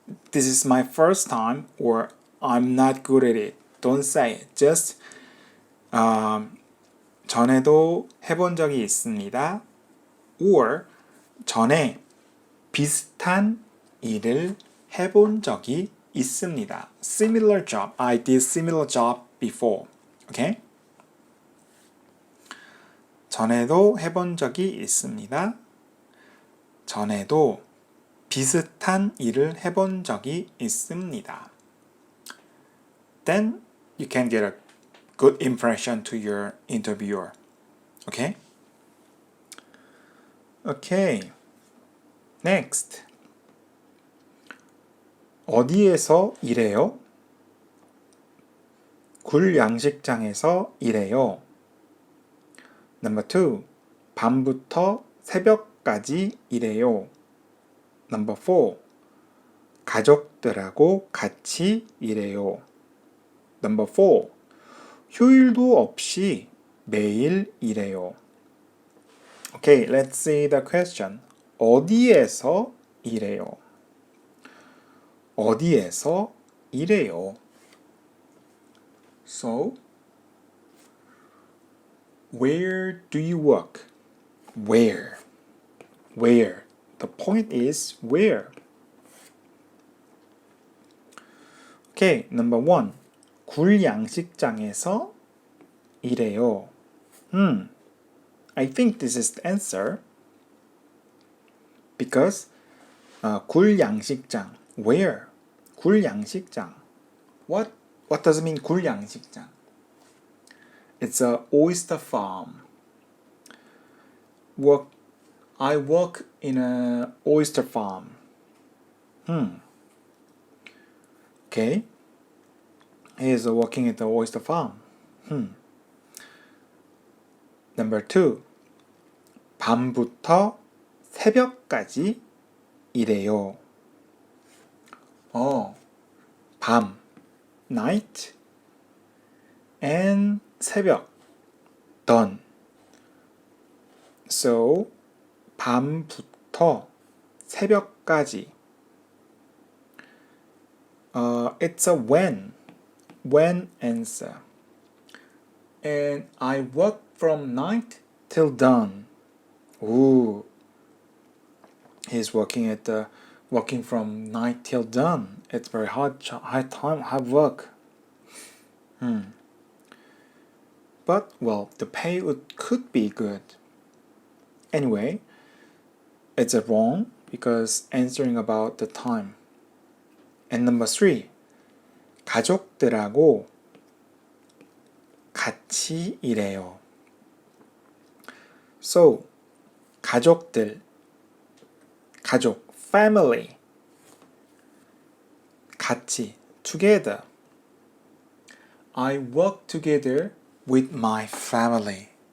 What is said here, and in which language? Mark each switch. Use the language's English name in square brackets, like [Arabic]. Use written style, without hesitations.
[English] This is my first time or I'm not good at it. Don't say it. [Korean] Just 전에도 해본 적이 있습니다. or 전에 비슷한 일을 해본 적이 있습니다. [English] Similar job. I did similar job before. Okay? 전에도 해본 적이 있습니다. 전에도 비슷한 일을 해본 적이 있습니다. Then you can get a good impression to your interviewer. Okay? Okay. Next. [Korean] 어디에서 일해요? 굴 양식장에서 일해요. [English] Number 2. [Korean] 밤부터 새벽까지 일해요. [English] Number 4. [Korean] 가족들하고 같이 일해요. [English] Number 4. [Korean] 휴일도 없이 매일 일해요. [English] Okay, let's see the question. [Korean] 어디에서 일해요? 어디에서 일해요? [English] So, where do you work? Where? Where? The point is where? Okay, number 1. [Korean] 굴 양식장에서 일해요. [English] I think this is the answer. Because 굴 양식장. Where? 굴 양식장. What does it mean 굴 양식장? It's a oyster farm. I work in a oyster farm. Okay. He is working at the oyster farm. Number 2. [Korean] 밤부터 새벽까지 일해요. [English] 밤, night, and 새벽, dawn. [Korean] So, 밤부터 새벽까지. [English] It's a when answer. And I work from night till dawn. Ooh, he's working from night till dawn. It's very hard work. But well, the pay could be good. Anyway, it's wrong because answering about the time. And number 3, [Korean] 가족들하고 같이 일해요. [English] So, 가족들, 가족, family, 같이, together. I work together with my family.